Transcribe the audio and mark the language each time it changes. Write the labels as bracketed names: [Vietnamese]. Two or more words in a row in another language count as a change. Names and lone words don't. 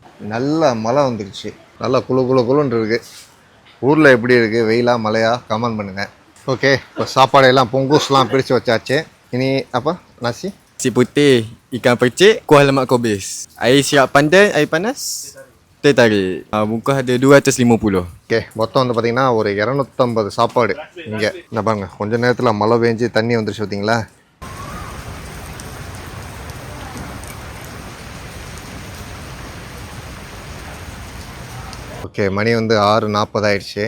[Tamil] நல்ல மழை வந்துருச்சு, நல்லா குளு குளு குளுன்னு இருக்குது. ஊரில் எப்படி இருக்குது, வெயிலா மழையா, கமெண்ட் பண்ணுங்கள். ஓகே, இப்போ சாப்பாடு பொங்கூஸ்லாம் பிரித்து வச்சாச்சு. இனி அப்போ nasi [Malay] Nasi putih, ikan percik, kuah lemak kobis. Air siap pandai, air panas, teh tarik. Muka ada 250. [Tamil] ஓகே, மொத்தம் வந்து பார்த்திங்கன்னா ஒரு 250 சாப்பாடு இங்கே. என்ன பாருங்க, கொஞ்சம் நேரத்தில் மழை பெஞ்சு தண்ணி வந்துருச்சு பார்த்தீங்களா. ஓகே, மணி வந்து 6:40 ஆயிடுச்சு.